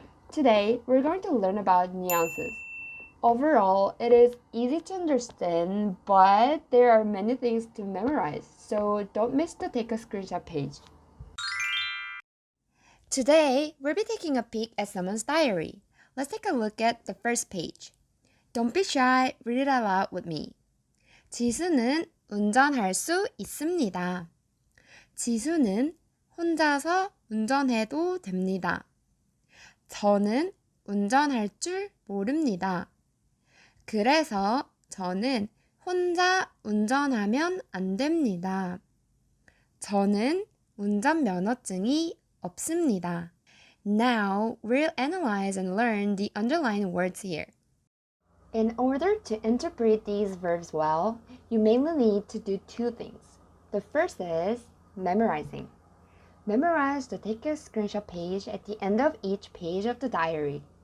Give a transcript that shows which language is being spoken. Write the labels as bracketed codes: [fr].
[en] Today, we're going to learn about nuances. Overall, it is easy to understand, but there are many things to memorize, so don't miss to take a screenshot page. Today, we'll be taking a peek at someone's diary. Let's take a look at the first page. Don't be shy, read it out loud with me. [ko] 지수는 운전할 수 있습니다. 지수는 혼자서 운전해도 됩니다. 저는 운전할 줄 모릅니다. 그래서 저는 혼자 운전하면 안 됩니다. 저는 운전면허증이 없습니다. [en] Now, we'll analyze and learn the underlying words here. In order to interpret these verbs well, you mainly need to do two things. The first is memorizing. Memorize the take a screenshot page at the end of each page of the diary.